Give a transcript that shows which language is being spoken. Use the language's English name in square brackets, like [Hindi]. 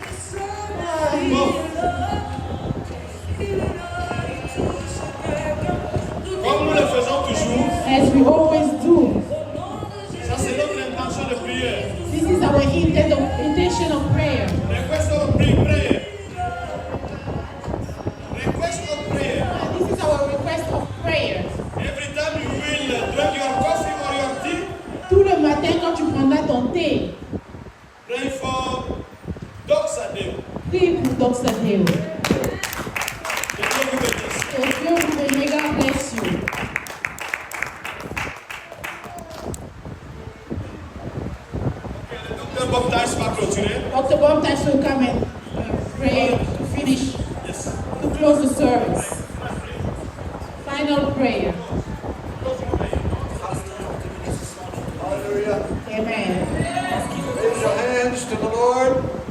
[French] Bon. Comme nous le faisons toujours, [English] As we always do. [French] ça c'est notre intention de prière. [English] This is our intention of prayer. Request of prayer. Request of prayer. This is our request of prayer. Every time you will drink your coffee or your tea, [French] Tout le matin, quand tu prendras ton thé, [English] pray for Doxadeo. [French] prie pour Dr. Deo. Que Dieu vous bénisse. Que Dieu vous bénisse. [English] God bless you. [French] Le docteur Bob Tice va clôturer. [English] Dr. Bob Tyson will come and pray to finish, Yes. to close the service. Final prayer. Hallelujah. Amen. Raise your hands to the Lord.